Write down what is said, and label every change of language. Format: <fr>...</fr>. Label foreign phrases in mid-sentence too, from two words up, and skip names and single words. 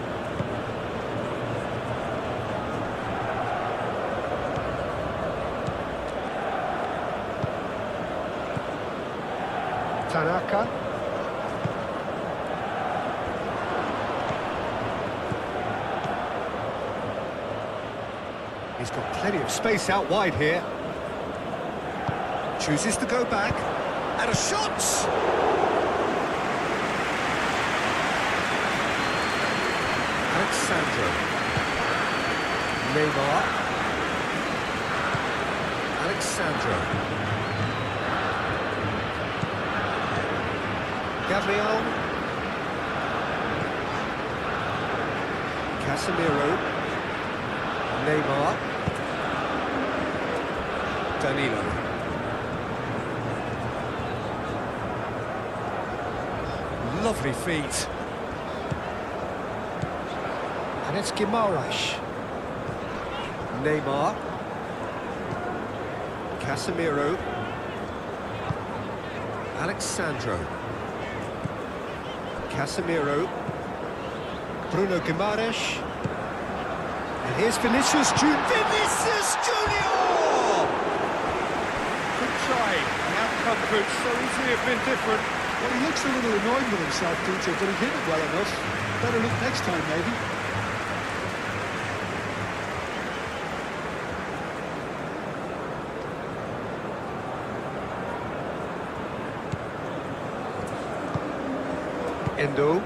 <en>Tanaka. He's got plenty of space out wide here. Chooses to go back. And a shot! Alexandro. Neymar. Alexandro. Gabriel. Casemiro. Neymar. Danilo. Lovely feet. And it's Guimaraes. Neymar. Casemiro. Alexandro. Casemiro. Bruno Guimaraes. And here's Vinicius Junior. Vinicius Junior! Good try. The outcome could so easily have been different. Well, he looks a little annoyed with himself, Peter, but he hit it well enough. Better look next time, maybe. Endo.</en>